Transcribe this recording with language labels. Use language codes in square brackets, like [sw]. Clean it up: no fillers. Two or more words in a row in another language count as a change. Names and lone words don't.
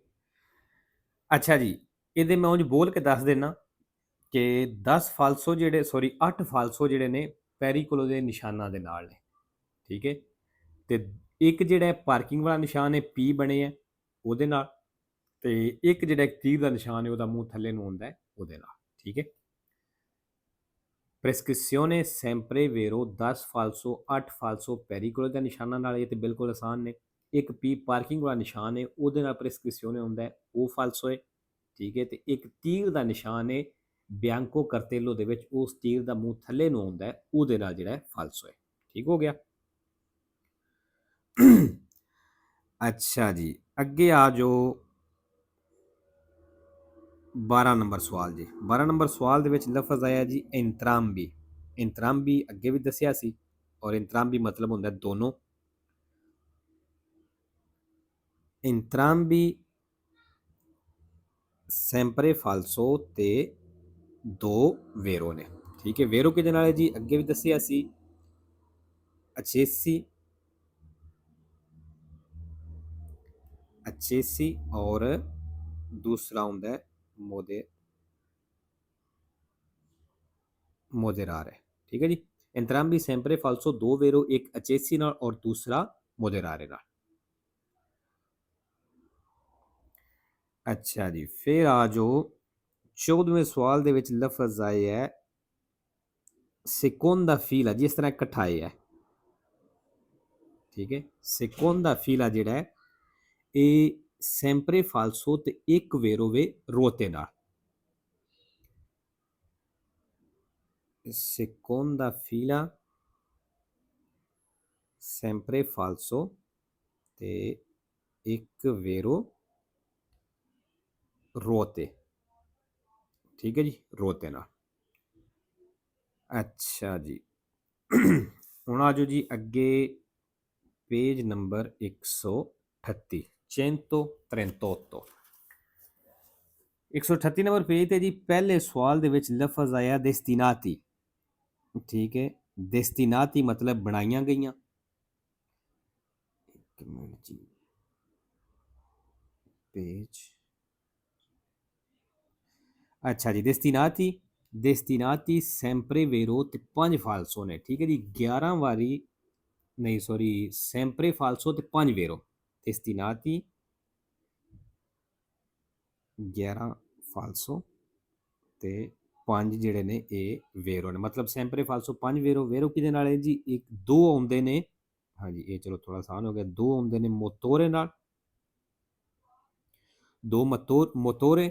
[pa] ਅੱਛਾ ਜੀ ਇਹਦੇ ਮੈਂ ਉਂਝ ਬੋਲ ਕੇ ਦੱਸ ਦੇਣਾ ਕਿ 10 ਫਾਲਸੋ ਜਿਹੜੇ 8 ਫਾਲਸੋ ਜਿਹੜੇ ਨੇ ਪੈਰੀਕੋਲੋ ਦੇ ਨਿਸ਼ਾਨਾਂ ਦੇ ਨਾਲ ਨੇ, ਠੀਕ ਹੈ। ਤੇ ਇੱਕ ਜਿਹੜਾ ਪਾਰਕਿੰਗ ਵਾਲਾ ਨਿਸ਼ਾਨ ਹੈ ਪੀ ਬਣੇ ਹੈ ਉਹਦੇ ਨਾਲ, ਤੇ ਇੱਕ ਜਿਹੜਾ ਤੀਰ ਦਾ ਨਿਸ਼ਾਨ ਹੈ ਉਹਦਾ ਮੂੰਹ ਥੱਲੇ ਨੂੰ ਹੁੰਦਾ ਹੈ ਉਹਦੇ ਨਾਲ, ਠੀਕ ਹੈ। [it] prescrizione sempre vero [pa] 10 ਫਾਲਸੋ 8 ਫਾਲਸੋ ਪੈਰੀਕੋਲੋ ਦੇ ਨਿਸ਼ਾਨਾਂ ਨਾਲ, ਇਹ ਤੇ ਬਿਲਕੁਲ ਆਸਾਨ ਨੇ। ਇੱਕ ਪੀ ਪਾਰਕਿੰਗ ਵਾਲਾ ਨਿਸ਼ਾਨ ਹੈ ਉਹਦੇ ਨਾਲ prescrizione ਹੁੰਦਾ ਹੈ, ਉਹ ਫਾਲਸੋ ਹੈ, ਠੀਕ ਹੈ। ਤੇ ਇੱਕ ਤੀਰ ਦਾ ਨਿਸ਼ਾਨ ਹੈ [it] bianco cartello [pa] ਦੇ ਵਿੱਚ, ਉਸ ਤੀਰ ਦਾ ਮੂੰਹ ਥੱਲੇ ਨੂੰ ਹੁੰਦਾ ਹੈ, ਉਹਦੇ ਨਾਲ ਜਿਹੜਾ ਫਾਲਸੋ ਹੈ, ਠੀਕ ਹੋ ਗਿਆ। ਅੱਛਾ ਜੀ ਅੱਗੇ ਆ ਜਾਓ 12 ਨੰਬਰ ਸਵਾਲ ਜੀ। 12 ਨੰਬਰ ਸਵਾਲ ਦੇ ਵਿੱਚ ਲਫ਼ਜ਼ ਆਇਆ ਜੀ entrambi। entrambi ਅੱਗੇ ਵੀ ਦੱਸਿਆ ਸੀ, ਔਰ entrambi ਮਤਲਬ ਹੁੰਦਾ ਦੋਨੋਂ। [it] entrambi sempre falso [pa] ਤੇ 2 ਵੇਰੋ ਨੇ, ਠੀਕ ਹੈ। ਵੇਰੋ ਕਿਹਦੇ ਨਾਲ ਹੈ ਜੀ, ਅੱਗੇ ਵੀ ਦੱਸਿਆ ਸੀ accessi, accessi ਔਰ ਦੂਸਰਾ ਹੁੰਦਾ ਹੈ moderare, ਠੀਕ ਹੈ ਜੀ। [it] entrambi sempre falso [pa] 2 ਵੇਰੋ, ਇੱਕ accessi ਨਾਲ ਔਰ ਦੂਸਰਾ moderare ਨਾਲ। ਅੱਛਾ ਜੀ ਫਿਰ ਆ ਜਾਓ 14ਵੇਂ ਸਵਾਲ ਦੇ ਵਿੱਚ ਲਫ਼ਜ਼ ਆਇਆ ਹੈ [it] seconda fila, [pa] ਜਿਸ ਤਰ੍ਹਾਂ ਇਕੱਠਾ ਆਇਆ ਹੈ, ਠੀਕ ਹੈ। [it] seconda fila [pa] ਜਿਹੜਾ ਹੈ ਇਹ [it] sempre falso [pa] ਤੇ ਇੱਕ ਵੇਰੋ ਵੇ ਰੋਤੇ ਨਾਲ। [it] seconda fila sempre falso [pa] ਤੇ ਇੱਕ ਵੇਰੋ ਰੋਤੇ, ਠੀਕ ਹੈ ਜੀ, ਰੋਤੇ ਨਾਲ। ਅੱਛਾ ਜੀ ਹੁਣ ਆ ਜਾਓ ਜੀ ਅੱਗੇ ਪੇਜ ਨੰਬਰ 138 138 138 ਨੰਬਰ ਪੇਜ ਤੇ ਜੀ ਪਹਿਲੇ ਸਵਾਲ ਦੇ ਵਿੱਚ ਲਫ਼ਜ਼ ਆਇਆ destinati, ਠੀਕ ਹੈ। destinati ਮਤਲਬ ਬਣਾਈਆਂ ਗਈਆਂ, ਇੱਕ ਮਿੰਟ ਜੀ, ਪੇਜ। ਅੱਛਾ ਜੀ, [it] destinati sempre vero [pa] ਤੇ 5 ਫਾਲਸੋ ਨੇ, ਠੀਕ ਹੈ ਜੀ। 11 ਵਾਰੀ ਨਹੀਂ, ਸੌਰੀ, [it] sempre falso [pa] ਤੇ 5 vero। destinati 11 ਫਾਲਸੋ ਤੇ 5 ਜਿਹੜੇ ਨੇ ਇਹ ਵੇਰੋ ਨੇ, ਮਤਲਬ [it] sempre falso [pa] 5 ਵੇਰੋ। ਵੇਰੋ ਕਿਹਦੇ ਨਾਲ ਹੈ ਜੀ? ਇੱਕ ਦੋ ਆਉਂਦੇ ਨੇ, ਹਾਂਜੀ ਇਹ ਚਲੋ ਥੋੜਾ ਆਸਾਨ ਹੋ ਗਿਆ। ਦੋ ਆਉਂਦੇ ਨੇ ਮੋਤੋਰੇ ਨਾਲ, ਦੋ ਮੋਤੋਰੇ।